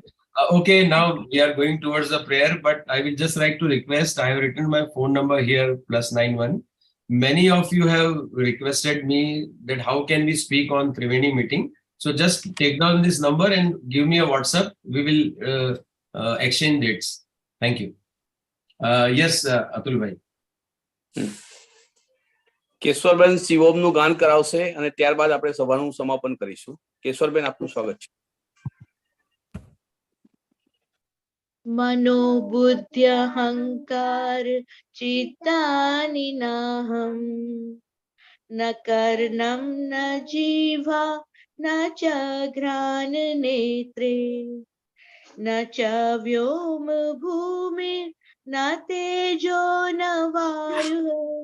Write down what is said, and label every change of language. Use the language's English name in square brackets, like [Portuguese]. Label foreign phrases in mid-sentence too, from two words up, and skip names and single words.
[English] Okay, now we are going towards the prayer, but I will just like to request, I have written my phone number here, +91. Many of you have requested me that how can we speak on Triveni meeting. So just take down this number and give me a WhatsApp. We will exchange dates. Thank you. Yes, Atul bhai. [Gujarati] કેશવરબેન શિવોમનું ગાન કરાવશે અને ત્યારબાદ આપણે સભાનું સમાપન કરીશું. કેશવરબેન, આપનું સ્વાગત છે. [Sanskrit] मनोबुद्ध्यहंकार चित्तानि नाहं न कर्णं न जीवा न च घ्राण नेत्रे न च व्योम भूमि न तेजो न वायुः